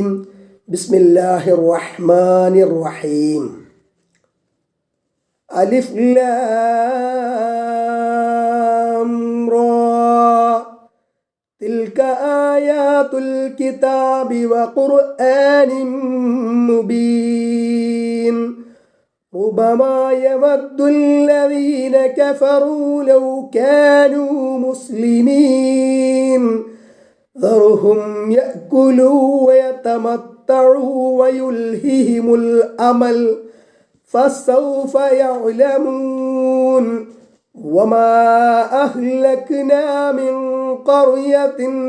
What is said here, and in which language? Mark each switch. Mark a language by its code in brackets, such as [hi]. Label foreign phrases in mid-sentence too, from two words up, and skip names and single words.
[ar] بسم الله الرحمن الرحيم. الر تلك آيات الكتاب وقرآن مبين. ربما يود الذين كفروا لو كانوا مسلمين ذرهم يأكلوا ويتمتعوا ويلههم الأمل فسوف يعلمون وما أهلكنا من قرية